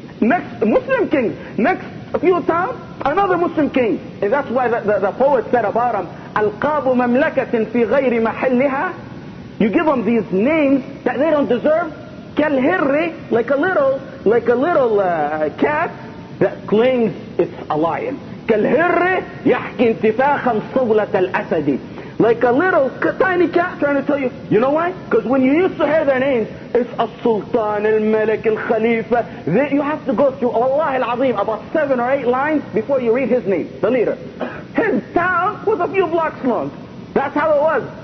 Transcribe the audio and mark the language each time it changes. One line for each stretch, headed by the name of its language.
English: Next, Muslim king. Next, a few towns, another Muslim king. And that's why the poet said about him,
Arabic: ألقاب مملكة في غير محلها.
English: You give them these names that they don't deserve. كالهر, like a little cat that claims it's a lion.
Arabic: كالهر يحكي انتفاخا صولة الأسد.
English: Like a little tiny cat trying to tell you. You know why? Because when you used to hear their names, it's Al-Sultan, Al-Malik, Al-Khalifa. You have to go through, Allah al-Azim, about 7 or 8 lines before you read his name, the leader. His town was a few blocks long. That's how it was.